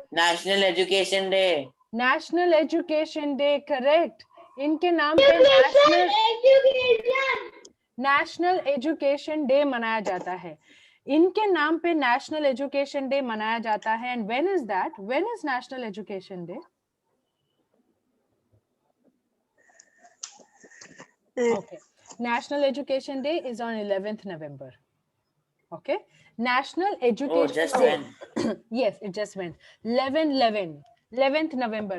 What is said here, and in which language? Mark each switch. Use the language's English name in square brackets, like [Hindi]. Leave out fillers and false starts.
[English] National Education Day. National Education Day, correct. [Hindi] इनके नाम पे National Education Day मनाया जाता है. इनके नाम पे National Education Day मनाया जाता है. [English] And when is that? When is National Education Day? Okay. National Education Day is on 11th November. Okay. National Education just Day. Yes, it just went. 11th November.